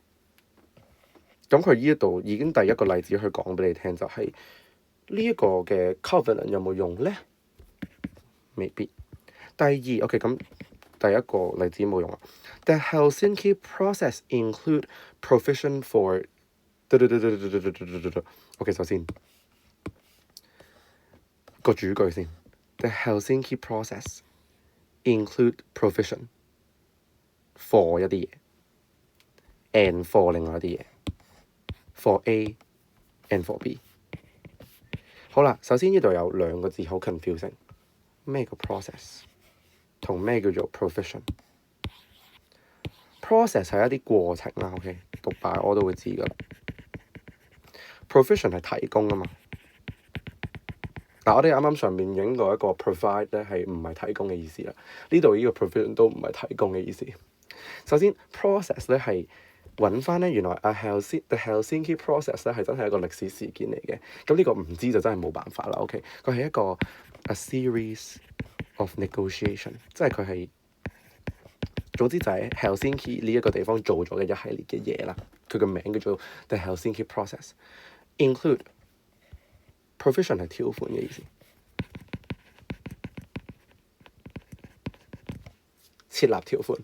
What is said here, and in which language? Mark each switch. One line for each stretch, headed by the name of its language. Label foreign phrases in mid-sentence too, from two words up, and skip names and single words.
Cantonese: 咁佢呢一度已經第一個例子去講俾你聽，就係呢一個嘅 covenant 有冇用咧？未必。第二 OK， 咁第一個例子冇用啊。
English: The Helsinki process include provision for OK，
Cantonese: 首先個主句先。
English: The Helsinki process include provision for
Cantonese: 一啲嘢
English: and for
Cantonese: 另外一啲嘢
English: for A and for B。
Cantonese: 好啦，首先呢度有兩個字好 confusing， 咩叫 process 同咩叫做 provision？Process 係一啲過程啦 ，OK， 讀擺我都會知噶啦。Provision 係提供啊嘛。嗱，我哋啱啱上面影到一個 provide 咧，係唔係提供嘅意思啦？呢度呢個 provision 都唔係提供嘅意思。首先 process 咧係揾翻咧，原來
English: the Helsinki process
Cantonese: 咧係真係一個歷史事件嚟嘅。咁呢個唔知就真係冇辦法啦。OK， 佢係一個
English: a series of negotiation，
Cantonese: 即係佢係。總之就係 Helsinki 呢一個地方做咗嘅一系列嘅嘢啦，佢個名叫做
English: The Helsinki Process。 Include provision
Cantonese: 係條款嘅意思，設立條款。